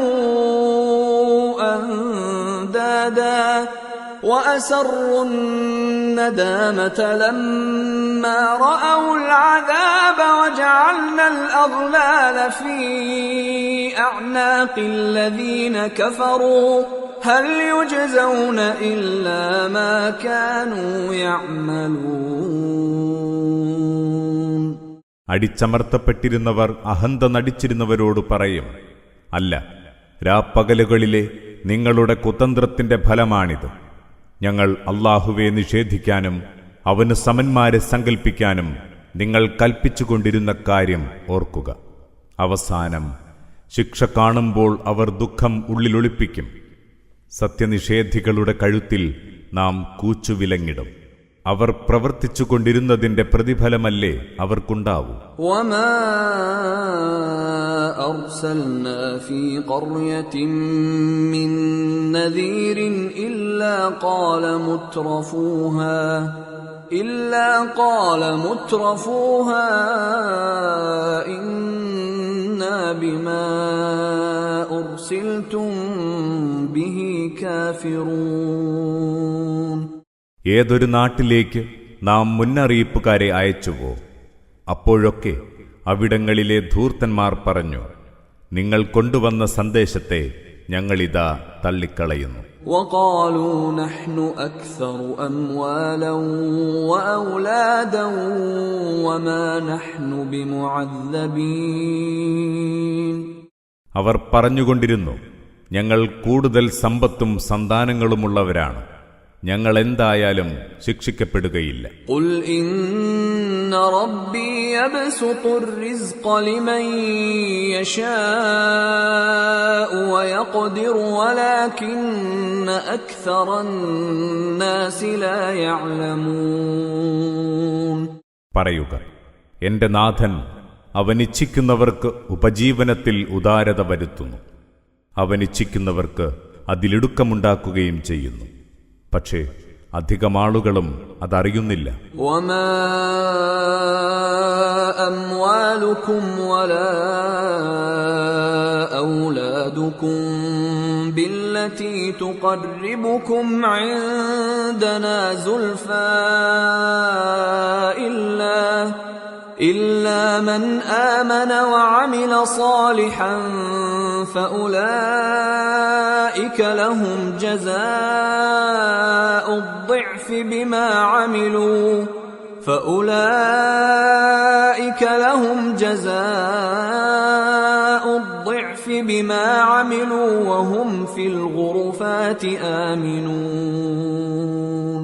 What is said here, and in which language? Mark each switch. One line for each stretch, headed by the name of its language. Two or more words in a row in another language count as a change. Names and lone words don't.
Arabic: أندادا وأسروا الندامة لما رأوا العذاب وجعلنا الأغلال في أعناق الذين كفروا هل يجزون إلا ما كانوا يعملون.
Malayalam: അടിച്ചമർത്തപ്പെട്ടിരുന്നവർ അഹന്ത നടിച്ചിരുന്നവരോട് പറയും, അല്ല, രാപ്പകലുകളിലെ നിങ്ങളുടെ കുതന്ത്രത്തിന്റെ ഫലമാണിത്. ഞങ്ങൾ അല്ലാഹുവെ നിഷേധിക്കാനും അവന് സമന്മാരെ സങ്കൽപ്പിക്കാനും നിങ്ങൾ കൽപ്പിച്ചുകൊണ്ടിരുന്ന കാര്യം ഓർക്കുക. അവസാനം ശിക്ഷ കാണുമ്പോൾ അവർ ദുഃഖം ഉള്ളിലൊളിപ്പിക്കും. സത്യനിഷേധികളുടെ കഴുത്തിൽ നാം കൂച്ചുവിലങ്ങിടും. അവർ പ്രവർത്തിച്ചുകൊണ്ടിരുന്നതിന്റെ പ്രതിഫലമല്ലേ അവർക്കുണ്ടാവൂ.
Arabic: وما أرسلنا في قرية من نذير إلا قال مترفوها إنا بما أرسلتم به كافرون.
Malayalam: ഏതൊരു നാട്ടിലേക്ക് നാം മുന്നറിയിപ്പുകാരെ അയച്ചുവോ, അപ്പോഴൊക്കെ അവിടങ്ങളിലെ ധൂർത്തന്മാർ പറഞ്ഞു, നിങ്ങൾ കൊണ്ടുവന്ന സന്ദേശത്തെ ഞങ്ങളിതാ തള്ളിക്കളയുന്നു.
Arabic: وقالوا نحن أكثر أموالا وأولادا وما نحن بمعذبين.
Malayalam: അവർ പറഞ്ഞുകൊണ്ടിരുന്നു, ഞങ്ങൾ കൂടുതൽ സമ്പത്തും സന്താനങ്ങളുമുള്ളവരാണ്, ഞങ്ങൾ എന്തായാലും ശിക്ഷിക്കപ്പെടുകയില്ല.
Arabic: قل إن ربي يبسط الرزق لمن يشاء ويقدر ولكن أكثر الناس لا يعلمون.
Malayalam: പറയുക, എന്റെ നാഥൻ അവനിച്ഛിക്കുന്നവർക്ക് ഉപജീവനത്തിൽ ഉദാരത വരുത്തുന്നു, അവനിച്ഛിക്കുന്നവർക്ക് അതിലിടുക്കമുണ്ടാക്കുകയും ചെയ്യുന്നു. പക്ഷേ അധികമാളുകളും അതറിയുന്നില്ല.
Arabic: وما أموالكم ولا أولادكم بالتي تقربكم عندنا زلفى إلا من آمن وعمل صالحا فأولئك لهم جزاء الضعف بما عملوا وهم في الغرفات آمنون.